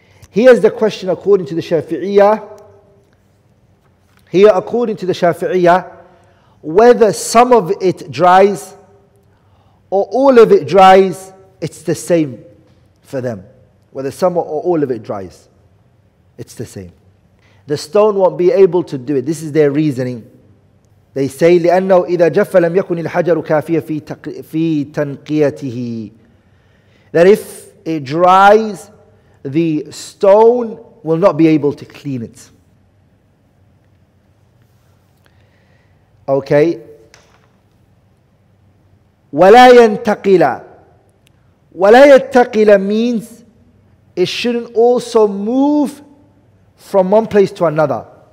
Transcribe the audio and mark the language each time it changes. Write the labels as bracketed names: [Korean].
[English] Here's the question according to the Shafi'iyah. Here according to the Shafi'iyah, whether some of it dries or all of it dries, it's the same for them. Whether some or all of it dries, it's the same. The stone won't be able to do it. This is their reasoning. They say [Arabic] لأنه إذا جف لم يكن الحجر كافيا في تنقيته. [English] That if it dries, the stone will not be able to clean it. Okay. [Arabic] وَلَا يَنْتَقِلَ. وَلَا يَنْتَقِلَ [English] means it shouldn't also move from one place to another.